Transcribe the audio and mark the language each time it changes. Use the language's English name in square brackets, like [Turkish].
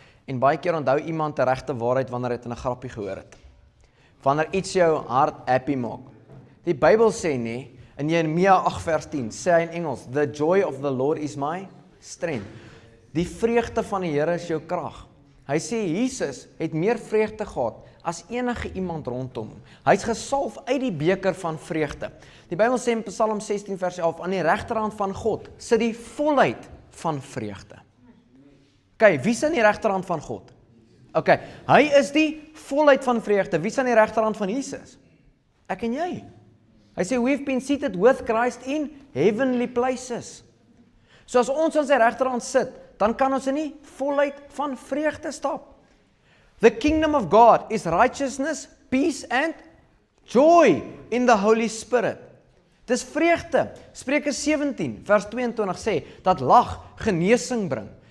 [Afrikaans] En baie keer onthou iemand 'n regte waarheid wanneer hy dit in 'n grappie gehoor het. Wanneer iets jou hart happy maak. Die Bybel sê nie, in Jeremia 8 vers 10, sê hy in Engels, [English] the joy of the Lord is my strength. [Afrikaans] Die vreugde van die Here is jou krag. Hy sê Jesus het meer vreugde gehad as enige iemand rondom hom. Hy's gesalf uit die beker van vreugde. Die Bybel sê in Psalm 16 vers 11, aan die regterhand van God sit die volheid van vreugde. Okay, wie is aan die regterhand van God? Okay, hy is die volheid van vreugde. Wie is aan die regterhand van Jesus? Ek en jy. Hy sê, [English] we've been seated with Christ in heavenly places. [Afrikaans] So as ons aan sy regterhand sit, dan kan ons in die volheid van vreugde stap. [English] The kingdom of God is righteousness, peace and joy in the Holy Spirit. [Afrikaans] Dis vreugde. Spreuke 17 vers 22 sê, dat lag genesing bring.